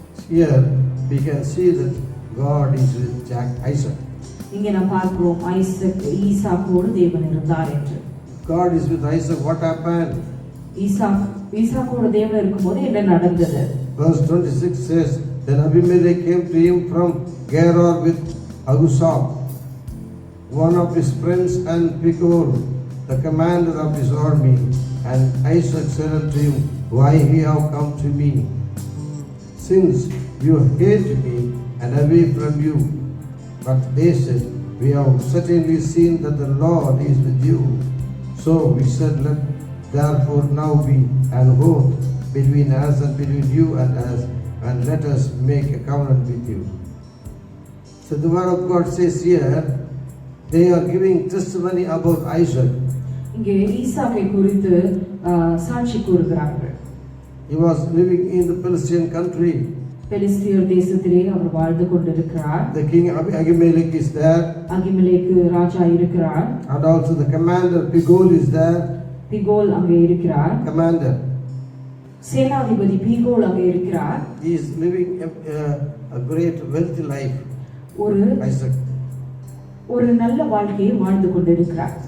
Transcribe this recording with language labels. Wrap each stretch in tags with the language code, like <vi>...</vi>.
<en>Here we can see that God is with Isaac.</en> <ta>இங்கே நாம் பார்க்கிறோம் ஈசாக்கோடு தேவன் இருந்தார் என்று.</ta> <en>God is with Isaac. What happened?</en> <ta>ஈசாக்கோடு தேவன் இருக்கும்போது என்ன நடந்தது?</ta> <en>Verse 26 says, then Abimelech came to him from Gerar with Ahuzam, one of his friends, and Phicol, the commander of his army. And Isaac said unto him, why ye have come to me? Since you hate me and away from you. But they said, we have certainly seen that the Lord is with you. So we said, let therefore now be an oath between us and between you and us, and let us make a covenant with you. So the word of God says here, they are giving testimony about Isaac.</en> <ta>இங்கே ஈசாக்கை குறித்து சாட்சி கூறுகிறார்கள்.</ta> <en>He was living in the Philistine country.</en> <ta>பெலிஸ்தியர் தேசத்திலே அவர் வாழ்ந்து கொண்டிருக்கிறார்.</ta> <en>The king Abimelech is there.</en> <ta>அகிமெலேக்கு ராஜா இருக்கிறார்.</ta> <en>And also the commander Phicol is there.</en> <ta>பிகோல் அங்கே இருக்கிறார்.</ta> <en>Commander.</en> <ta>சேனாதிபதி பீகோல் அங்கே இருக்கிறார்.</ta> <en>He is living a great wealthy life.</en> <ta>ஒரு</ta> <en>Isaac.</en> <ta>ஒரு நல்ல வாழ்க்கையை வாழ்ந்து கொண்டிருக்கிறார்.</ta>